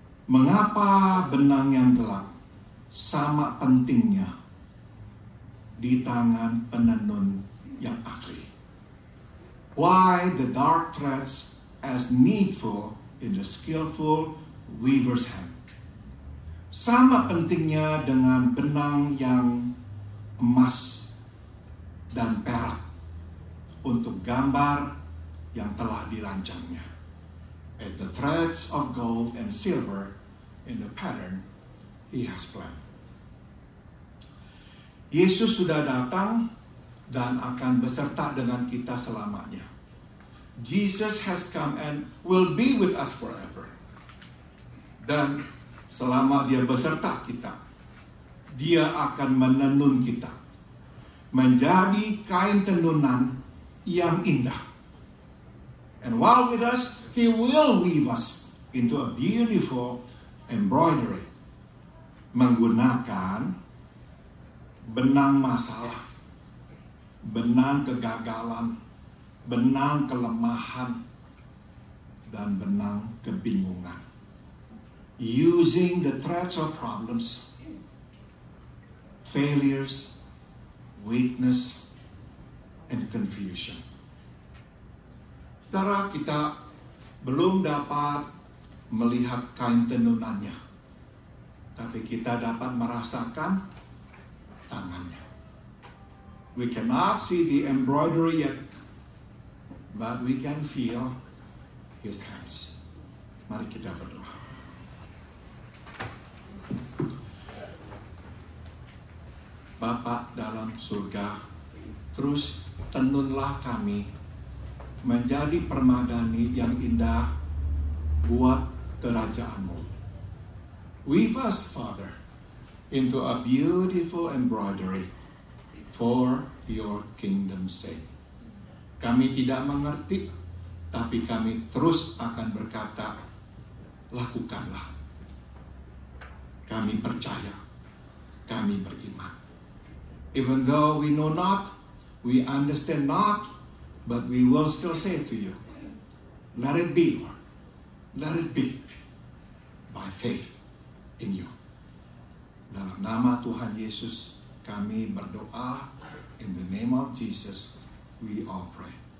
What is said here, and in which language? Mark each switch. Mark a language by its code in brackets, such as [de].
[id] Mengapa benang yang gelap sama pentingnya di tangan penenun yang ahli? [en] Why the dark threads as needful in the skillful weaver's hand? [id] Sama pentingnya dengan benang yang emas dan perak untuk gambar yang telah dirancangnya. [en] As the threads of gold and silver in the pattern He has planned. [id] Yesus sudah datang dan akan beserta dengan kita selamanya. [en] Jesus has come and will be with us forever. [id] Dan selama dia beserta kita, dia akan menenun kita menjadi kain tenunan yang indah. [en] And while with us, He will weave us into a beautiful embroidery [id] menggunakan benang masalah, benang kegagalan, benang kelemahan, dan benang kebingungan. [en] Using the threads of problems, failures, weakness, and confusion. [id] Saudara, kita belum dapat melihat kain tenunannya, tapi kita dapat merasakan tangannya. [en] We cannot see the embroidery yet, but we can feel His hands. [id] Mari kita berdoa. Bapa dalam surga, terus tenunlah kami menjadi permadani yang indah buat kerajaan-Mu. [en] Weave us, Father, into a beautiful embroidery for your kingdom's sake. [id] Kami tidak mengerti, tapi kami terus akan berkata, lakukanlah. Kami percaya, kami beriman. [en] Even though we know not, we understand not, but we will still say to you, let it be, Lord. Let it be by faith in you. [id] Dalam nama Tuhan Yesus, kami berdoa. [en] In the name of Jesus, we all pray.